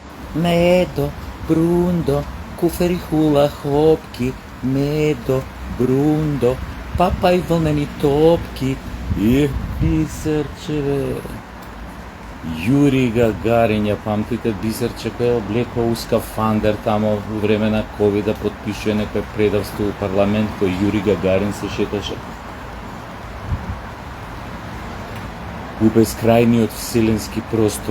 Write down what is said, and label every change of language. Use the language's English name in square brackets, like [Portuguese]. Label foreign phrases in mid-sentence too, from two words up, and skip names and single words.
[Macedonian] Medo, Brundo, kuferi hula hopki, medo, Brundo, papaj vlneni topki, Бисерчеве. Юрий Гагарин, ја памтите Бисерче кој е облекол у скафандер тамо во време на ковид да потпишува некој предавство у парламент кој Юрий Гагарин се шеташе. У бескрајниот вселенски простор.